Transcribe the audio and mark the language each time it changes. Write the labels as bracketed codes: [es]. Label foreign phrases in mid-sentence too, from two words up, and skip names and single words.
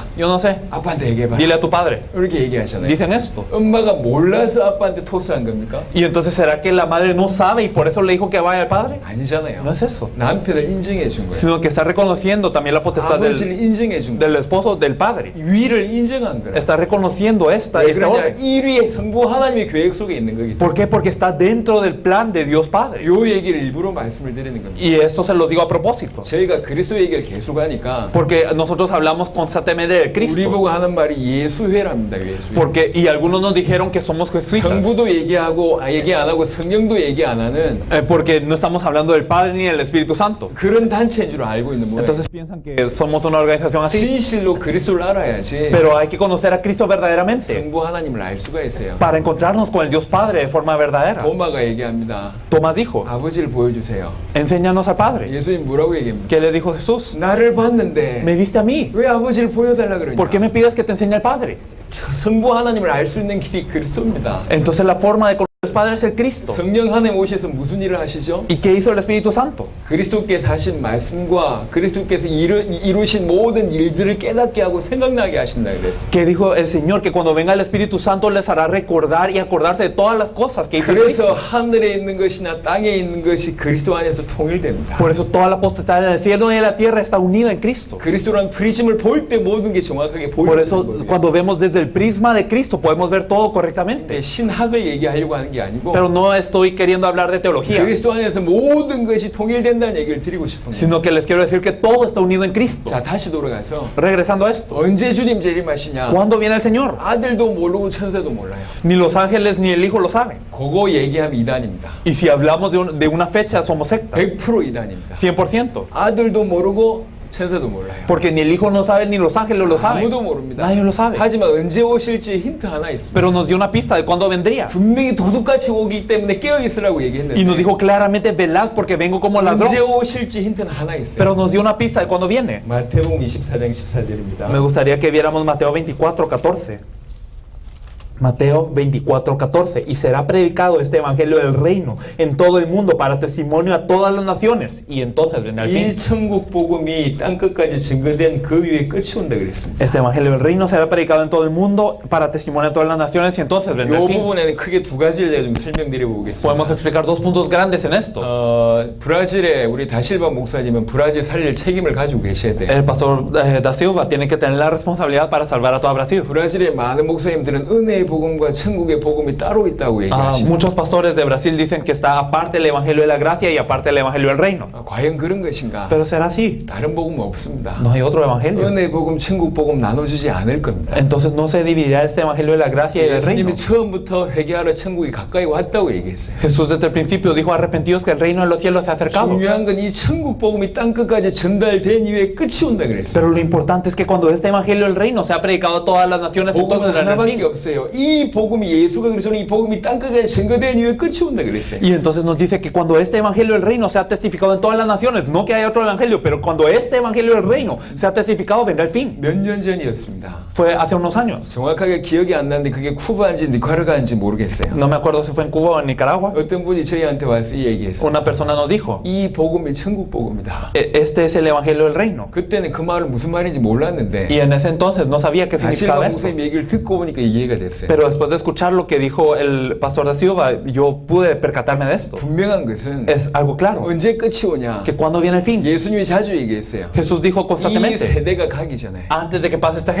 [es] yo no sé, [ko] 아빠한테 얘기해봐. [es] dile a tu padre. [ko] 이렇게 얘기하잖아요. [es] Dicen esto. [ko] 엄마가 몰라서 아빠한테 토스한 겁니까? [es] Y entonces, ¿será que la madre no sabe y por eso le dijo que vaya al padre? [ko] 아니잖아요. [es] No es eso, [ko] 남편을 인정해 준 거예요. [es] sino que está reconociendo también la potestad [ko] 아버지를 인정해 준 거예요. [es] del esposo del padre. [ko] 위를 인정한 거예요. [es] Está reconociendo esta [ko] 왜 그러냐? [es] orden. [ko] 1위의 성부 하나님의 계획 속에 있는 거기 때문에 [es] ¿Por qué? Porque está dentro del plan de Dios Padre. [ko] 요 얘기를 일부러 말씀을 드리는 겁니다. [es] Y esto se lo digo a propósito. [ko] 저희가 그리스도 얘기를 계속 하니까 [es] Porque nosotros hablamos constantemente de [ko] 우리 [es] Cristo. [ko] 보고 하는 말이 예수회랍니다. 예수회. [es] Porque, y algunos nos dijeron que somos [ko] 성부 [es] jesuitas. [ko] 성부도 얘기 안 하고 성령도 얘기 안 하는 [es] Porque no estamos hablando del Padre ni del Espíritu Santo. [ko] 그런 단체인 줄 알고 있는 모양. [es] Entonces piensan que somos una organización así. [ko] 진실로 그리스도를 알아야지 [es] Pero hay que conocer a Cristo verdaderamente [ko] 성부 하나님을 알 수가 있어요. [es] para encontrarnos con el Dios Padre de forma verdadera. [ko] 도마가 얘기합니다. [es] Tomás dijo, [ko] 아버지를 보여주세요. [es] enséñanos al Padre. [ko] 예수님 뭐라고 얘기합니까? [es] ¿Qué le dijo Jesús? [ko] 나를 봤는데 [es] Me viste a mí. [ko] 왜 아버지를 보여달라 그러냐? [es] ¿Por qué me pides que te enseñe al Padre? [ko] 성부 하나님을 알 수 있는 길이 그리스도입니다. [es] Entonces la forma de conocer al Padre es el Cristo. [ko] 성령 하나님 오셔서 무슨 일을 하시죠? [es] ¿Y qué hizo el Espíritu Santo? [ko] 그리스도께서 하신 말씀과 그리스도께서 이루신 모든 일들을 깨닫게 하고 생각나게 하신다 그랬어요. [es] Que dijo el Señor que cuando venga el Espíritu Santo les hará recordar y acordarse de todas las cosas que hizo el [ko] 그래서 [es] Cristo. [ko] 하늘에 있는 것이나 땅에 있는 것이 그리스도 안에서 통일됩니다. [es] Por eso toda la potestad en el cielo y en la tierra está unida en Cristo. [ko] 그리스도란 프리즘을 볼 때 모든 게 정확하게 [es] Por [ko] 보여지는 [es] eso [ko] 거예요. [es] cuando vemos desde el prisma de Cristo podemos ver todo correctamente. [ko] 신학을 얘기하려고 하는 게 아니고 [es] Pero no estoy queriendo hablar de teología, [ko] 그리스도 안에서 모든 것이 통일된다는 얘기를 드리고 싶은 거예요. [es] sino que les quiero decir que todo está unido en Cristo. [ko] 자, 다시 돌아가서 [es] Regresando a esto, [ko] 언제 주님 재림하시냐? [es] ¿cuándo viene el Señor? [ko] 아들도 모르고 천사도 몰라요. [es] Ni los ángeles ni el Hijo lo saben. [ko] 그거 얘기하면 이단입니다. [es] Y si hablamos de una fecha, somos secta. [ko] 100% 이단입니다. [es] 100%. [ko] 아들도 모르고 천사도 몰라요. [es] Porque ni el Hijo no sabe, ni los ángeles lo saben. [ko] 아무도 모릅니다. [es] Nadie lo sabe. [ko] 하지만 언제 오실지 힌트 하나 있습니다. [es] Pero nos dio una pista de cuándo vendría. [ko] 분명히 도둑같이 오기 때문에 깨어 있으라고 얘기했는데 [es] Y nos dijo claramente, velad porque vengo como ladrón. [ko] 언제 오실지 힌트는 하나 있어요. [es] Pero nos dio una pista de cuándo viene. [ko] 마태복음 24장 14절입니다. [es] Me gustaría que viéramos Mateo 24:14. Mateo 24:14. Y será predicado este evangelio del reino en todo el mundo para testimonio a todas las naciones. Y entonces vendrá el [ko] 이 [es] fin. [ko] 천국 복음이 땅끝까지 증거된 그 위에 끝이 온다 그랬습니다. [es] Este evangelio del reino será predicado en todo el mundo para testimonio a todas las naciones. Y entonces vendrá [ko] 이 [es] el fin. [ko] 부분에는 크게 두 가지를 제가 좀 설명드려 보겠습니다. [es] Podemos explicar dos puntos grandes en esto. [ko] 브라질에 우리 다실바 목사님은 브라질 살릴 책임을 가지고 계셔야 돼요. [es] El pastor Da Silva tiene que tener la responsabilidad para salvar a toda Brasil. [ko] 브라질의 많은 목사님들은 은혜의 복음과 천국의 복음이 따로 있다고 얘기하시고 [es] Muchos pastores de Brasil dicen que está aparte el evangelio de la gracia y aparte el evangelio del reino. [ko] 과연 그런 것인가? [es] Pero será así. [ko] 다른 복음은 없습니다. [es] No hay otro evangelio. [ko] 은혜 복음, 천국 복음 나눠주지 않을 겁니다. [es] Entonces no se dividirá este evangelio de la gracia y del reino. [ko] 예수님이 처음부터 회개하러 천국이 가까이 왔다고 얘기했어요. [es] Jesús desde el principio dijo arrepentidos que el reino de los cielos se ha acercado. [ko] 중요한 건 이 천국 복음이 땅끝까지 전달된 이후에 끝이 온다 그랬어요. [es] Pero lo importante es que cuando este evangelio del reino se ha predicado a todas las naciones, [ko] 복음은 [es] entonces vendrá el [ko] 하나밖에 [es] fin. [ko] 없어요. 이 복음이 예수가 그리스도는 이 복음이 땅끝까지 전거된 이후에 끝이 온다 그랬어요. [es] Y entonces nos dice que cuando este evangelio del reino sea testificado en todas las naciones, no que haya otro evangelio, pero cuando este evangelio del reino sea testificado, vendrá el fin. [ko] 몇 년 전이었습니다. [es] Fue hace unos años. [ko] 정확하게 기억이 안 나는데 그게 쿠바인지 니카라과인지 모르겠어요. [es] No me acuerdo si fue en Cuba o en Nicaragua. [ko] 어떤 분이 저희한테 와서 이 얘기했어요. [es] Una persona nos dijo, [ko] 이 복음이 천국 복음이다. [es] este es el evangelio del reino. [ko] 그때는 그 말은 무슨 말인지 몰랐는데 [es] Y en ese entonces no sabía qué significaba [ko] 다실바 [es] esto. [ko] 목사님 얘기를 듣고 보니까 이해가 됐어요. [es] Pero después de escuchar lo que dijo el pastor Da Silva, yo pude percatarme de esto. [ko] 분명한 것은 [es] Es algo claro. [ko] 언제 끝이 오냐? [es] Que cuando viene el fin. [ko] 예수님이 자주 얘기했어요. [es] Jesús dijo [ko] 이 [es] constantemente, [ko] 세대가 가기 전에 [es] antes de que pase esta